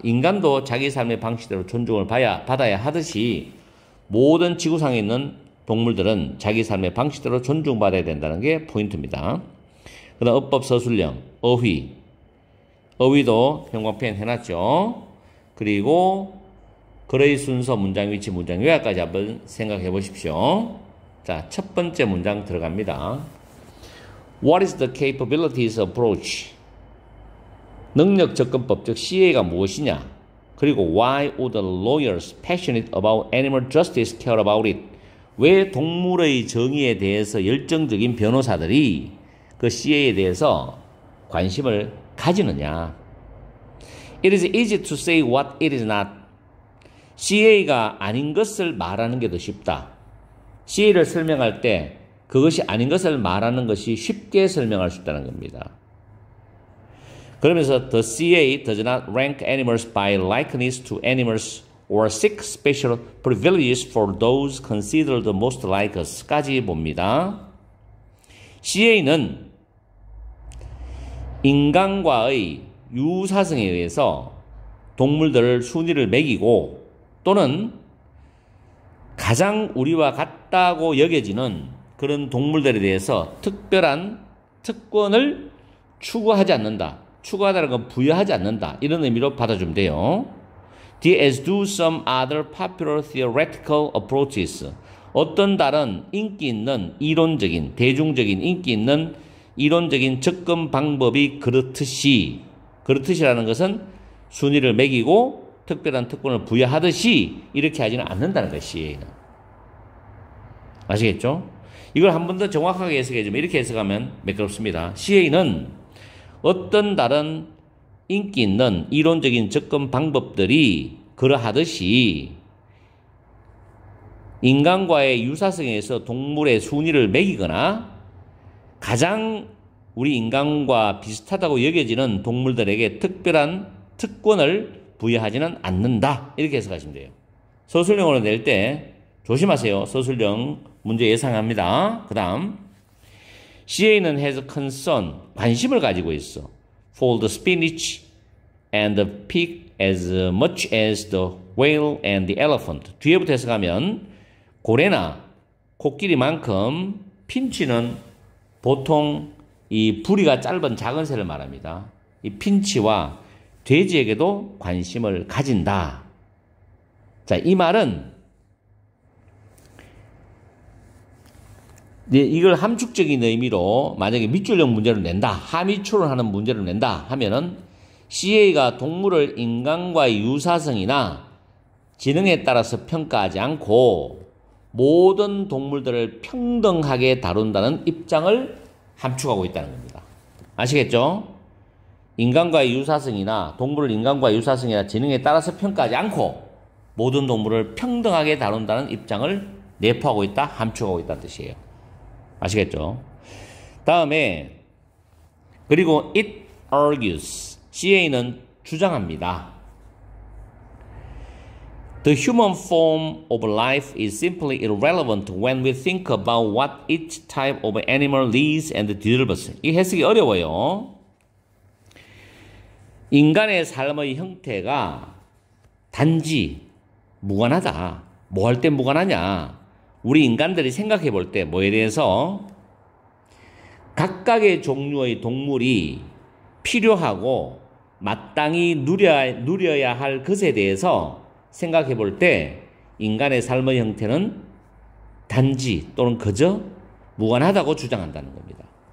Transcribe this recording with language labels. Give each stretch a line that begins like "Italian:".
Korean: 인간도 자기 삶의 방식대로 존중을 받아야 하듯이 모든 지구상에 있는 동물들은 자기 삶의 방식대로 존중받아야 된다는 게 포인트입니다. 그 다음 어법 서술형, 어휘. 어휘도 형광펜 해놨죠. 그리고 글의 순서, 문장 위치, 문장 요약까지 한번 생각해 보십시오. 자, 첫 번째 문장 들어갑니다.
English: What is the capabilities approach?
Korean: 능력 접근법, 즉 CA가 무엇이냐? 그리고
English: why would the lawyers passionate about animal justice care about it?
Korean: 왜 동물의 정의에 대해서 열정적인 변호사들이 그 CA에 대해서 관심을 가지느냐?
English: It is easy to say what it is not.
Korean: CA가 아닌 것을 말하는 게 더 쉽다. CA를 설명할 때 그것이 아닌 것을 말하는 것이 쉽게 설명할 수 있다는 겁니다. 그러면서
English: the CA does not rank animals by likeness to animals or seek special privileges for those considered most like us까지
Korean: 봅니다. CA는 인간과의 유사성에 의해서 동물들을 순위를 매기고 또는 가장 우리와 같다고 여겨지는 그런 동물들에 대해서 특별한 특권을 추구하지 않는다. 추구하다는 건 부여하지 않는다. 이런 의미로 받아주면 돼요.
English: as do some other popular theoretical approaches.
Korean: 어떤 다른 인기 있는 이론적인, 대중적인 인기 있는 이론적인 접근 방법이 그렇듯이라는 것은 순위를 매기고 특별한 특권을 부여하듯이 이렇게 하지는 않는다는 것이 아시겠죠? 이걸 한 번 더 정확하게 해석해주면 이렇게 해석하면 매끄럽습니다. CA는 어떤 다른 인기 있는 이론적인 접근 방법들이 그러하듯이 인간과의 유사성에 의해서 동물의 순위를 매기거나 가장 우리 인간과 비슷하다고 여겨지는 동물들에게 특별한 특권을 부여하지는 않는다. 이렇게 해석하시면 돼요. 서술형으로 낼 때 조심하세요. 서술형 문제 예상합니다. 그 다음 CA는
English: has concern,
Korean: 관심을 가지고 있어.
English: for the spinach and the pig as much as the whale and the elephant.
Korean: 뒤에부터 해석하면 고래나 코끼리만큼 핀치는 보통 이 부리가 짧은 작은 새를 말합니다. 이 핀치와 돼지에게도 관심을 가진다. 자, 이 말은 이걸 함축적인 의미로 만약에 밑줄형 문제를 낸다, 하미추를 하는 문제를 낸다 하면은 CA가 동물을 인간과의 유사성이나 지능에 따라서 평가하지 않고 모든 동물들을 평등하게 다룬다는 입장을 함축하고 있다는 겁니다. 아시겠죠? 인간과의 유사성이나 동물을 인간과의 유사성이나 지능에 따라서 평가하지 않고 모든 동물을 평등하게 다룬다는 입장을 내포하고 있다, 함축하고 있다는 뜻이에요. 아시겠죠? 다음에 그리고
English: it argues,
Korean: CA는 주장합니다.
English: The human form of life is simply irrelevant when we think about what each type of animal needs and deserves.
Korean: 이 해석이 어려워요. 인간의 삶의 형태가 단지 무관하다. 뭐 할 때 무관하냐? 우리 인간들이 생각해 볼 때 뭐에 대해서 각각의 종류의 동물이 필요하고 마땅히 누려야 할 것에 대해서 생각해 볼 때 인간의 삶의 형태는 단지 또는 그저 무관하다고 주장한다는 겁니다.